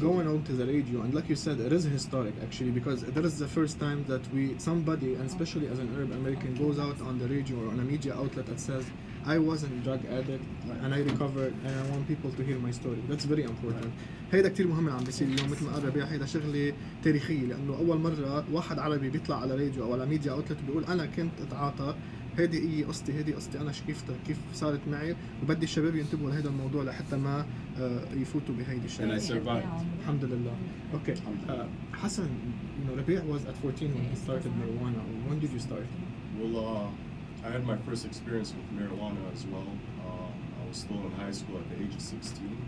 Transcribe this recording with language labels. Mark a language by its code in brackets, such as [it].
[en] Going on to the radio, and like you said, it is historic actually, because that is the first time that somebody, and especially as an Arab American, goes out on the radio or on a media outlet that says, I wasn't a drug addict and I recovered and I want people to hear my story. That's very important. [ar] هيدا كتير مهم اللي عم بيصير اليوم. مثل ما قال ربيع، هيدا شغله تاريخيه، لانه اول مره واحد عربي بيطلع على راديو او على ميديا اوتلت بيقول انا كنت اتعاطى، هيدي قصتي، هيدي قصتي انا شكيفتها كيف صارت معي، وبدي الشباب ينتبهوا لهذا الموضوع لحتى ما يفوتوا بهيدي [en] And I [ar] الشغله. [en] survived. [ar] الحمد لله. Okay. [en] Hassan, Rabih was at 14 when he started marijuana. When did you start? Well, I had my first experience with marijuana as well. I was still in high school at the age of 16.